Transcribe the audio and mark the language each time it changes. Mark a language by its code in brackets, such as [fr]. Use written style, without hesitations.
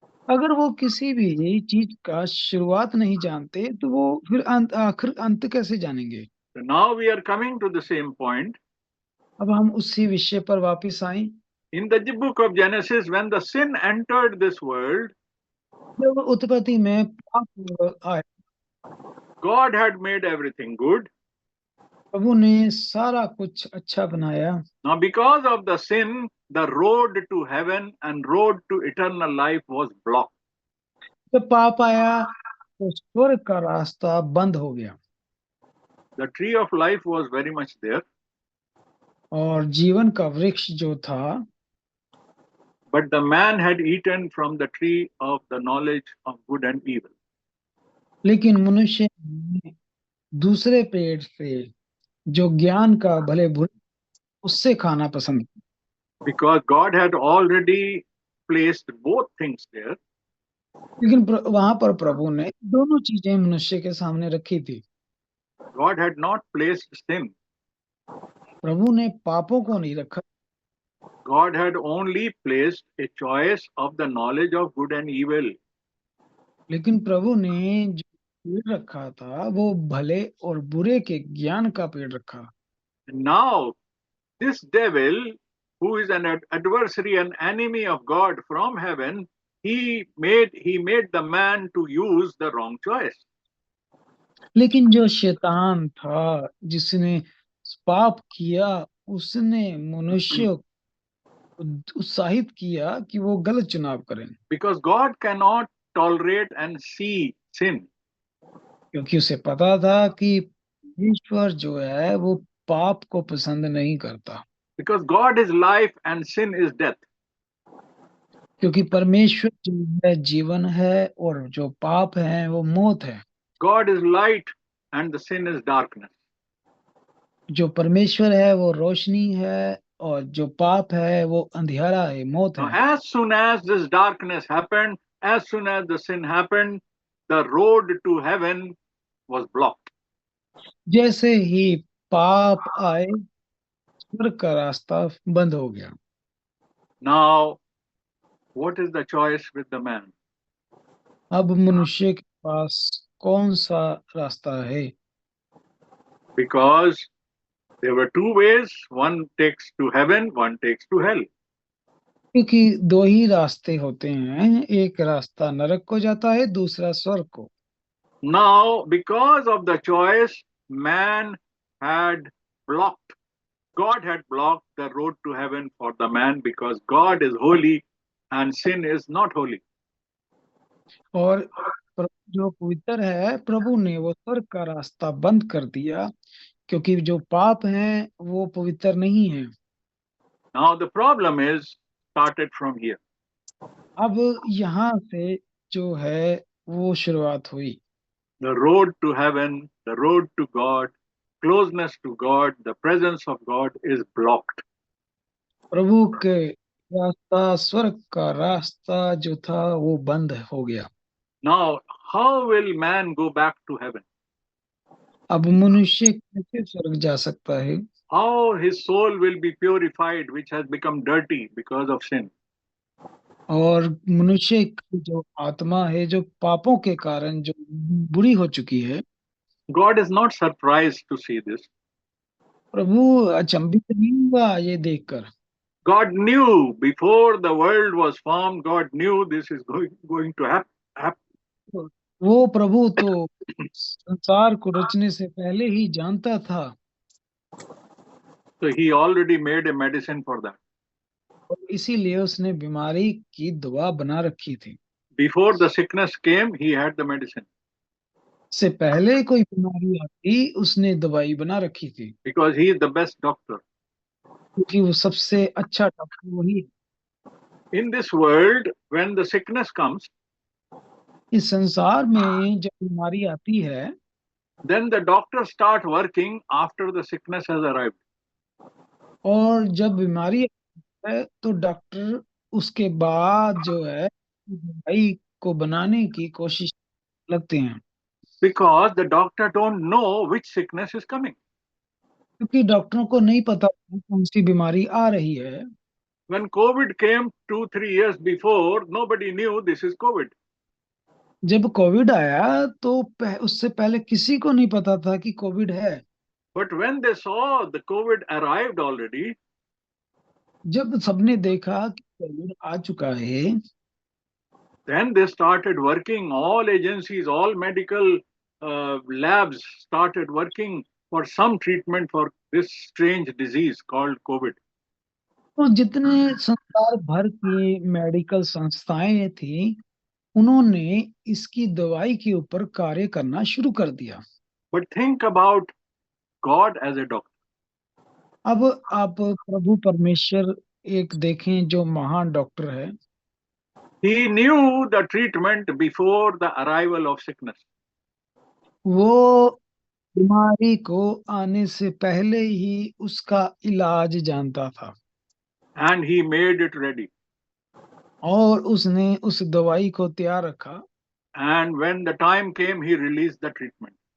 [hi] अगर वो किसी भी चीज का शुरुआत नहीं जानते तो वो फिर आखिर अंत कैसे जानेंगे? [en] So now we are coming to the same point. [hi] अब हम उसी विषय पर वापस आए। [en] In the book of Genesis, when the sin entered this world, [hi] जब उत्पत्ति में पाप आए, [en] God had made everything good. [hi] प्रभु ने सारा कुछ अच्छा बनाया। [en] Now, because of the sin, the road to heaven and road to eternal life was blocked. [hi] जब पाप आया तो स्वर्ग का रास्ता बंद हो गया [en] The tree of life was very much there, [hi] और जीवन का वृक्ष जो था, [en] but the man had eaten from the tree of the knowledge of good and evil. [hi] लेकिन मनुष्य ने दूसरे पेड़ से जो ज्ञान का भले बुरे, उससे खाना पसंद किया। [en] Because God had already placed both things there. [hi] लेकिन वहां पर प्रभु ने दोनों चीजें मनुष्य के सामने रखी थी। [en] God had not placed sin. [hi] प्रभु ने पापों को नहीं रखा, [en] God had only placed a choice of the knowledge of good and evil. [hi] लेकिन प्रभु ने जो पेड़ रखा था वो भले और बुरे के ज्ञान का पेड़ रखा। [en] And now, this devil, who is an adversary and enemy of God from heaven, he made the man to use the wrong choice. [hi] लेकिन जो शैतान था जिसने पाप किया, उसने मनुष्य को उत्साहित किया कि वो गलत चुनाव करें, [en] Because God cannot tolerate and see sin. [hi] क्योंकि उसे पता था कि ईश्वर जो है वो पाप को पसंद नहीं करता, [en] Because God is life and sin is death. [hi] क्योंकि परमेश्वर जो है जीवन है और जो पाप है वो मौत है। [en] God is light and the sin is darkness. [hi] जो परमेश्वर है वो रोशनी है और जो पाप है वो अंधेरा है, मौत [en] Now, [hi] है। [en] as soon as this darkness happened, as soon as the sin happened, the road to heaven was blocked. [hi] जैसे ही पाप आए, स्वर्ग का रास्ता बंद हो गया। [en] Now, what is the choice with the man? [hi] अब मनुष्य के पास कौन सा रास्ता है? [en] Because there were two ways, one takes to heaven, one takes to hell. [hi] क्योंकि दो ही रास्ते होते हैं, एक रास्ता नरक को जाता है, दूसरा स्वर्ग को। [en] Now, because of the choice, man had blocked, God had blocked the road to heaven for the man because God is holy and sin is not holy. [hi] और जो पवित्र है, प्रभु ने वो स्वर्ग का रास्ता बंद कर दिया क्योंकि जो पाप हैं वो पवित्र नहीं है। [en] Now, the problem is started from here. [hi] अब यहाँ से जो है वो शुरुआत हुई। [en] The road to heaven, the road to God closeness to God, the presence of God is blocked. [hi] प्रभु के रास्ता, स्वर्ग का रास्ता जो था वो बंद हो गया। [en] Now, how will man go back to heaven? [hi] अब मनुष्य कैसे स्वर्ग जा सकता है? [en] How his soul will be purified, which has become dirty because of sin? [hi] और मनुष्य की जो आत्मा है जो पापों के कारण जो बुरी हो चुकी है, [en] God is not surprised to see this. [hi] प्रभु अचंभित नहीं हुआ ये देखकर। [en] God knew before the world was formed, God knew this is going to happen. [hi] वो प्रभु तो संसार को रचने से पहले ही जानता था, [en] So he already made a medicine for that. [hi] और इसीलिए उसने बीमारी की दवा बना रखी थी। [en] Before the sickness came, he had the medicine [hi] से पहले कोई बीमारी आती उसने दवाई बना रखी थी, [en] because he is the best doctor. [hi] क्योंकि वो सबसे अच्छा डॉक्टर वही है। [en] In this world, when the sickness comes, [hi] इस संसार में जब बीमारी आती है, [en] then the doctors start working after the sickness has arrived. [hi] और जब बीमारी आती है तो डॉक्टर उसके बाद जो है दवाई को बनाने की कोशिश लगते हैं, [en] Because the doctor don't know which sickness is coming. [hi] क्योंकि डॉक्टरों को नहीं पता कौन सी बीमारी आ रही है। [en] When COVID came 2-3 years before, nobody knew this is COVID. [hi] जब कोविड आया तो उससे पहले किसी को नहीं पता था कि कोविड है। [en] But when they saw the COVID arrived already, [hi] जब सबने देखा कि कोविड आ चुका है, [en] then they started working. All agencies, all medical labs started working for some treatment for this strange disease called COVID. [hi] तो जितने संसार भर की मेडिकल संस्थाएं थी, उन्होंने इसकी दवाई के ऊपर कार्य करना शुरू कर दिया। [en] But think about God as a doctor. [hi] अब आप प्रभु परमेश्वर एक देखें जो महान डॉक्टर है। [en] He knew the treatment before the arrival of sickness. [hi] वो बीमारी को आने से पहले ही उसका इलाज जानता था, [en] And he made it ready. [hi] और उसने उस दवाई को तैयार रखा, [en] And when the time came, he released the treatment.